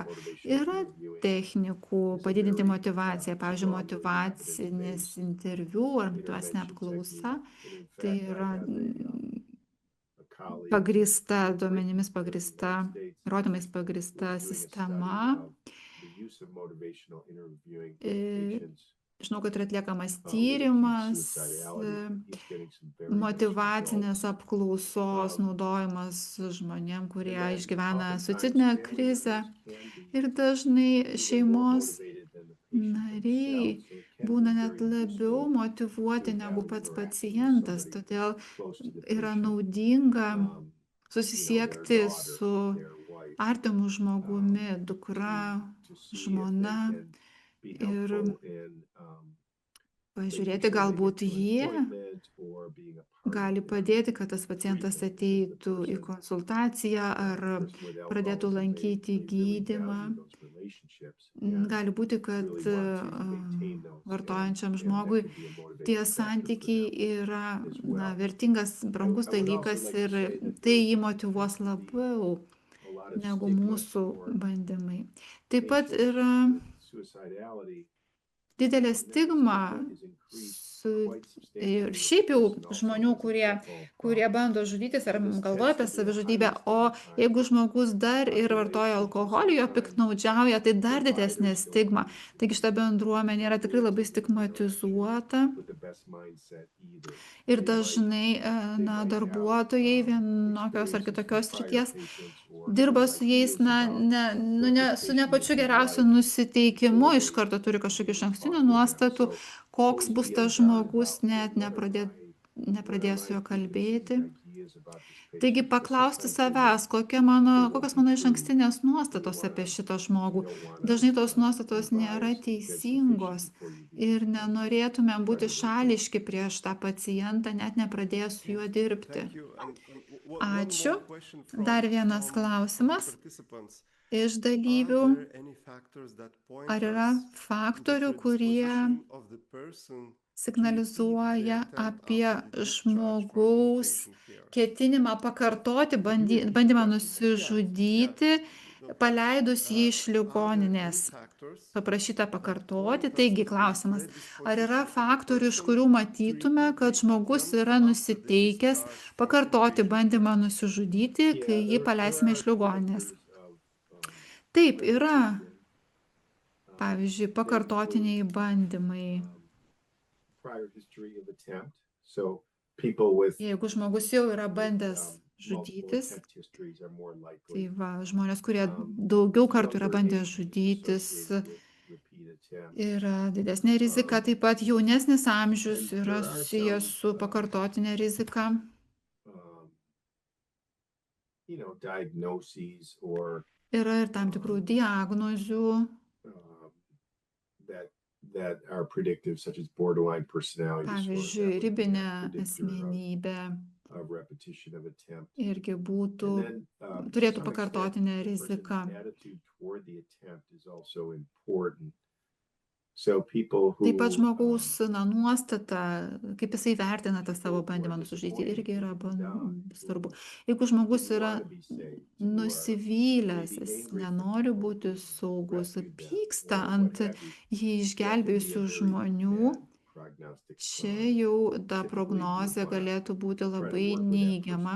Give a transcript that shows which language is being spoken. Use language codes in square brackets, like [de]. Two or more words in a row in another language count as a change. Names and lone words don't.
[lt] Yra technikų padidinti motyvaciją, pavyzdžiui, motyvacinis interviu ar motyvacinė apklausa. Tai yra pagrįsta duomenimis, pagrįsta įrodymais pagrįsta sistema. žinau, kad yra atliekamas [en] looking at [lt] tyrimas, [en] suicidality, he's getting some very mixed [lt] motyvacinės [en] results. [lt] apklausos naudojimas žmonėm, [en] And [lt] kurie [en] then [lt] išgyvena [en] oftentimes [lt] suicidinę [en] family [lt] krizę. [en] members can be [lt] Ir dažnai [en] even more [lt] šeimos [en] motivated than the patient [lt] nariai [en] themselves, so it can [lt] būna [en] be [lt] net [en] very [lt] labiau [en] useful [lt] motyvuoti [en] to [lt] negu [en] have [lt] pats [en] interaction with [lt] pacientas. [en] somebody [lt] Todėl [en] close to the [lt] yra [en] patient. [lt] naudinga [en] You know, their [lt] susisiekti [en] daughter, [lt] su [en] their wife, [lt] artimu žmogumi, dukra, [en] to see if they [lt] žmona [en] can be [lt] ir [en] helpful in, making [lt] pažiūrėti, [en] sure they [lt] galbūt [en] get to an [lt] jie [en] appointment or being a part of [lt] gali [en] their [lt] padėti, kad tas pacientas [en] treatment, because the [lt] ateitų į [en] person, [lt] konsultaciją ar [en] person with [lt] pradėtų [en] alcoholism, [lt] lankyti [en] they really [lt] gydymą. [en] value those relationships and [lt] Gali būti, kad [en] really want to maintain those, [lt] vartojančiam [en] and [lt] žmogui [en] that can be a motivating [lt] tie [en] factor for [lt] santykiai [en] them [lt] yra [en] as well. [lt] vertingas, brangus [en] I would also [lt] dalykas [en] like to [lt] ir [en] say that [lt] tai [en] there [lt] jį motyvuos [en] tends to be [lt] labiau [en] a lot of [lt] negu [en] stigma [lt] mūsų [en] toward [lt] bandymai. Taip pat [en] patients [lt] yra [en] with suicidality. [lt] didelė [en] And that [lt] stigma [en] stigma is increased [lt] su [en] quite substantially [lt] ir [en] when the [lt] šiaip jau [en] person also [lt] žmonių, [en] has an alcohol [lt] kurie [en] problem. [lt] bando žudytis ar [en] So this [lt] galvoja apie [en] tends to be a [lt] savižudybę, [en] highly [lt] o [en] stigmatized [lt] jeigu žmogus dar ir vartoja [en] population, so [lt] alkoholį, jo [en] sometimes [lt] piktnaudžiauja, tai dar didesnė [en] providers don't [lt] stigma. [en] use [lt] Taigi šita bendruomenė yra tikrai labai stigmatizuota [en] with the best mindset either. [lt] ir [en] They might [lt] dažnai darbuotojai vienokios ar kitokios srities dirba su jais, su ne pačiu geriausiu nusiteikimu, iš karto turi kažkokių išankstinių nuostatų, koks bus tas žmogus, net nepradės su juo kalbėti. Taigi paklausti savęs, kokios mano išankstinės nuostatos apie šitą žmogų. Dažnai tos nuostatos nėra teisingos ir nenorėtumėm būti šališki prieš tą pacientą, net nepradėjęs su juo dirbti. [en] Thank you. And [lt] Ačiū. [en] one more question from- [lt] Dar vienas [en] from [lt] klausimas [en] participants. [lt] iš [en] Are [lt] dalyvių. [en] there any factors that point [lt] Ar yra [en] us to the [lt] faktorių, kurie [en] predisposition of the person [lt] signalizuoja [en] to repeat the [lt] apie [en] attempt after the discharge from [lt] žmogaus [en] inpatient care? [lt] ketinimą pakartoti bandymą nusižudyti, paleidus jį iš ligoninės? Paprašyta pakartoti. Taigi klausimas, ar yra faktorių, iš kurių matytume, kad žmogus yra nusiteikęs pakartoti bandymą nusižudyti, kai jį paleisime iš ligoninės? Taip, yra. Pavyzdžiui, pakartotiniai bandymai. [en] Prior history of attempt, so people with [lt] Jeigu žmogus jau yra bandęs [en] multiple [lt] žudytis, [en] attempt histories are more [lt] tai [en] likely [lt] va, žmonės, kurie daugiau kartų yra bandę [en] younger age [lt] žudytis, [en] associated with repeat attempts. [lt] yra didesnė rizika. Taip pat jaunesnis amžius yra susijęs su pakartotinė rizika. [en] Diagnoses or [lt] Yra ir tam tikrų diagnozių, [en] that are predictive, such as borderline personality disorder. [lt] pavyzdžiui, [en] That would be a [lt] ribinė [en] predictor [lt] asmenybė [en] of repetition of attempt. [lt] irgi būtų, [en] And then, to [lt] turėtų [en] some [lt] pakartotinę [en] extent, the person's [lt] riziką. [en] attitude toward the attempt is also important. So people who, [lt] Taip pat žmogaus nuostata, kaip jisai vertina tą savo bandymą nusižudyti, irgi yra svarbu. Jeigu žmogus yra nusivylęs, jis nenori būti saugus, pyksta ant jį išgelbėjusių žmonių, čia jau ta prognozė galėtų būti labai neigiama.